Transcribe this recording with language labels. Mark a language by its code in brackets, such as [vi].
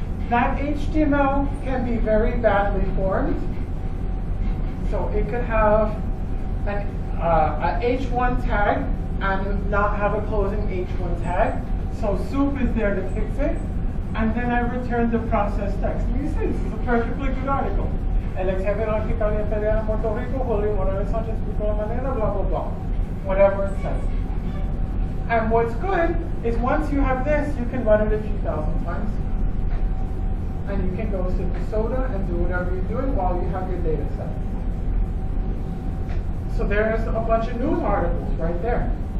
[en] That HTML can be very badly formed. So it could have a H1 tag and not have a closing H1 tag. So soup is there to fix it. And then I return the processed text. And you see, this is a perfectly good article. [es] El ex jefe de la Fiscalía Federal en Puerto Rico, Julio Morales Sánchez, explicó la manera, blah, blah, blah. [en] Whatever it says. And what's good is once you have this, you can run it a few thousand times. And you can go sip a soda and do whatever you're doing while you have your data set. So there's a bunch of news articles right there.